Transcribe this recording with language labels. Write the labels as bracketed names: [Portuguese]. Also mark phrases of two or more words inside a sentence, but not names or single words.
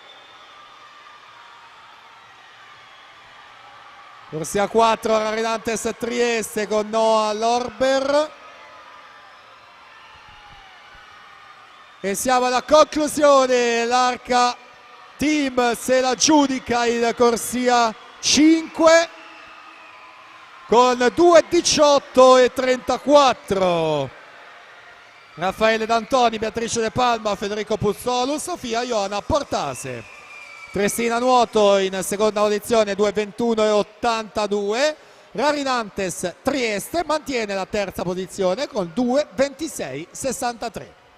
[Italian] Corsia 4 Rarinantes Trieste con Noah Lorber. E siamo alla conclusione, l'Arca Team se la giudica il corsia 5 con 2:18 e 34. Raffaele D'Antoni, Beatrice De Palma, Federico Puzzolu, Sofia Iona Portase. Triestina Nuoto in seconda posizione 2:21 e 82. Rarinantes Trieste mantiene la terza posizione con 2:26 e 63.